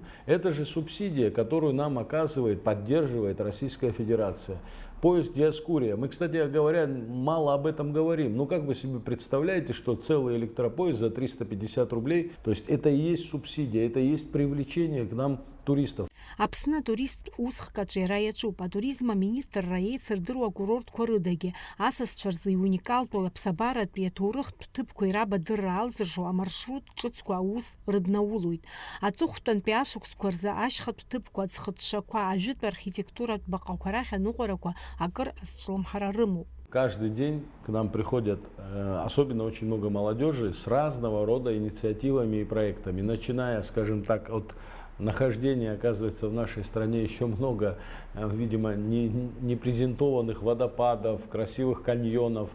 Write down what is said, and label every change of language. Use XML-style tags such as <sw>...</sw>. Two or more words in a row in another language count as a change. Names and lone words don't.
<ru>Это же субсидия, которую нам оказывает, поддерживает Российская Федерация. Поезд Диоскурия. Мы, кстати говоря, мало об этом говорим. Но как вы себе представляете, что целый электропоезд за 350 рублей, то есть это и есть субсидия, это и есть привлечение к нам туристов.</ru> <ab>Аԥсны турист усхк аҿиара иаҿуп. Атуризм аминистрра еицырдыруа акурортқәа рыдагьы асасцәа рзы иуникалтәу аԥсабаратәи аҭоурыхтә ҭыԥқәа ирабадырра алзыршо амаршрут ҿыцқәа аус рыднаулоит. Аҵыхәтәантәи ашықәсқәа рзы ашьхатә ҭыԥқәа, аӡхыҽҽақәа, ажәытә архитектуратә баҟақәа рахь аныҟәарақәа акыр азҿлымҳара рымоуп.</ab> <ru>Каждый день к нам приходят, особенно очень много молодежи, с разного рода инициативами и проектами, начиная, скажем так, от нахождения, оказывается, в нашей стране еще много, видимо, не презентованных водопадов, красивых каньонов.</ru>